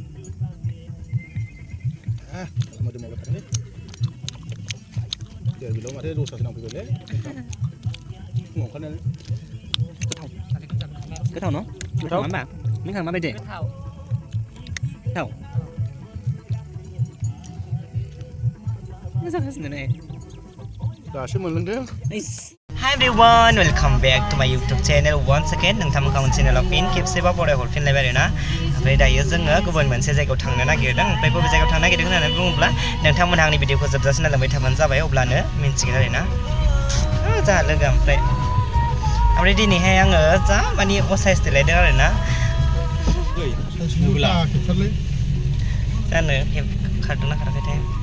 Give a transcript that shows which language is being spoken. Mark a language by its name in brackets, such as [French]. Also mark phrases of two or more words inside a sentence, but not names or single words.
[Bodo] मोदोमाव थादों दे बिल' माथो दस्रासो नांफैबायलै फुङाव ओंखारनानै गोथाव न' गोथाव होमबा नोंथां माबायदि गोथाव मोजां हासिनो नै दासो मोनलोंदों [English] Hi everyone, welcome back to my YouTube channel once again. [Bodo] नोंथांमोनखौ मोनसे चेनेलाव फिन खेबसेबा फरायहरफिनलायबाय आरोना ओमफ्राय दायो जोङो गुबुन मोनसे जायगायाव थांनो नागिरदों ओमफ्राय बबे जायगायाव थांनो नागिरदों होननानै बुङोब्ला नोंथांमोनहा आंनि भिडिअखौ जोबजासिम नायलांबाय थाबानो जाबाय अब्लानो मिन्थिगोन आरोना जा लोगो ओमफ्राय दिनैहाय आङो जा माने असाइस देलायदों आरोना जानो खारदोंना खाराखैथाय